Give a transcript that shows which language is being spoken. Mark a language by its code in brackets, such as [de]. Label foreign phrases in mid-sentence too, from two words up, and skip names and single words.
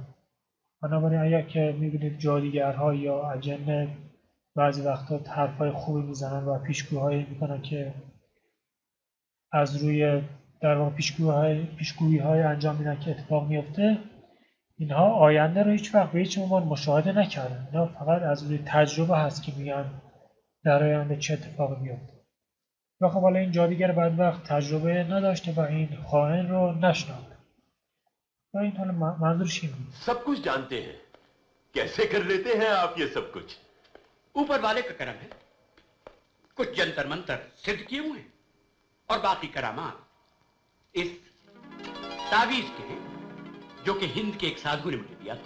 [fa] بنابراین اگر که میبینید جادوگرها یا اجنه بعضی وقتا حرفای خوبی میزنن و پیشگویی میکنن که از روی در واقع پیشگویی های انجام میدن که اتفاق میفته، اینها آینده رو هیچ وقت به هیچ عنوان مشاهده نکردن. اینا فقط از روی تجربه هست که میگن در آینده چه اتفاقی میفته. و خب حالا این جادوگر بدبخت تجربه نداشته و این خائن رو نشناخته. و این حالا منظورش این بود. [hi] सब कुछ जानते हैं, कैसे कर लेते हैं आप ये सब कुछ? ऊपर वाले का करम है। कुछ जंतर मंतर सिद्ध किए हुए हैं और बाकी करामात इस तावीज के हैं जो कि हिंद के एक साधु ने मुझे दिया था।